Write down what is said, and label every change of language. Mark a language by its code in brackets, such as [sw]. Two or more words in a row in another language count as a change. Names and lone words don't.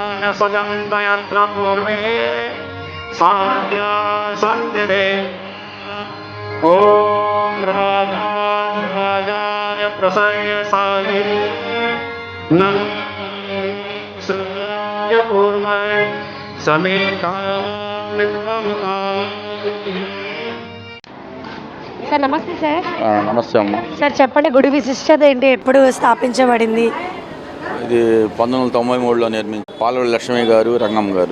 [te] स्वजन्तयन्त्रभूमे साध्या सन्दिरे ॐ राजाय प्रसन्न साहि नमः पूर्वै సార్ నమస్తే సార్. నమస్తే అమ్మ. సార్ చెప్పండి, గుడి విశిష్టత ఏంటి, ఎప్పుడు స్థాపించబడింది? ఇది 1993లో నిర్మించి పాల్వెల్లి లక్ష్మి గారు, రంగమ్మ గారు.